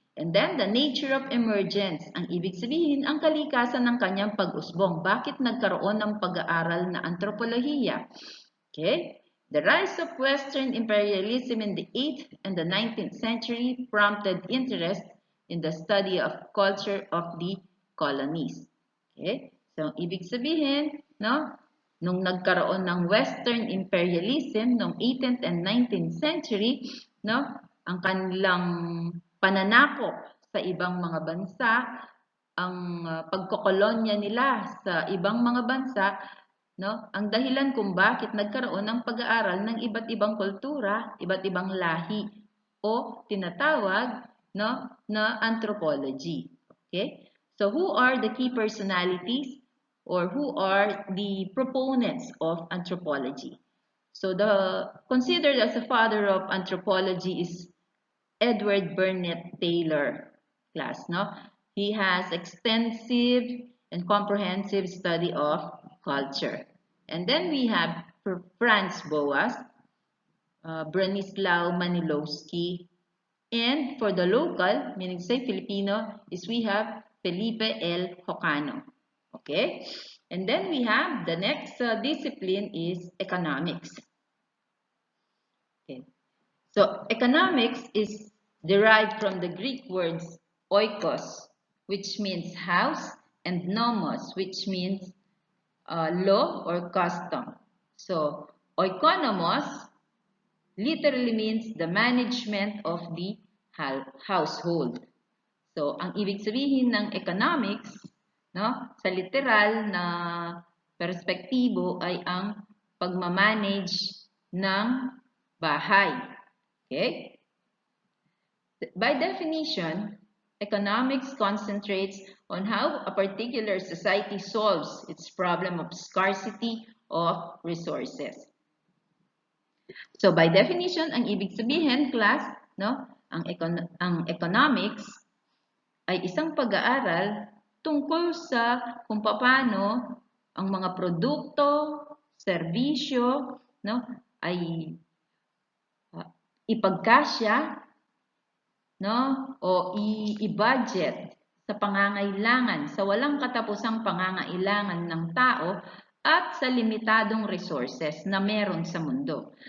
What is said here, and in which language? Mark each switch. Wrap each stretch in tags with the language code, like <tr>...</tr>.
<en>And then, the nature of emergence.</en> <tl>Ang ibig sabihin, ang kalikasan ng kanyang pag-usbong. Bakit nagkaroon ng pag-aaral na anthropolohiya?</tl> <en>Okay? The rise of Western imperialism in the 8th and the 19th century prompted interest in the study of culture of the colonies.</en> <tl>Okay? So, ibig sabihin, nung nagkaroon ng Western imperialism noong</tl> <en>18th and 19th century,</en> <tl>ang kanilang pananakop sa ibang mga bansa, ang pagkokolonya nila sa ibang mga bansa, no? Ang dahilan kung bakit nagkaroon ng pag-aaral ng iba't ibang kultura, iba't ibang lahi o tinatawag, no, na anthropology.</tl> <en>Okay? So who are the key personalities or who are the proponents of anthropology? So the considered as the father of anthropology is Edward Burnett Taylor class, no? He has extensive and comprehensive study of culture. And then we have Franz Boas, Branislaw Manilowski, and for the local, meaning say Filipino, is we have Felipe L. Hocano. Okay? And then we have the next discipline is economics. Okay. So economics is derived from the Greek words oikos, which means house, and nomos, which means law or custom. So oikonomos literally means the management of the household.</en> <tl>So ang ibig sabihin ng economics, no, sa literal na perspektibo ay ang pagmamanage ng bahay.</tl> <en>Okay? By definition, economics concentrates on how a particular society solves its problem of scarcity of resources. So by definition,</en> <tl>ang ibig sabihin, class, no, ang economics ay isang pag-aaral tungkol sa kung paano ang mga produkto, serbisyo, no, ay ipagkasya, no, o i-budget sa pangangailangan, sa walang katapusang pangangailangan ng tao at sa limitadong resources na meron sa mundo.</tl>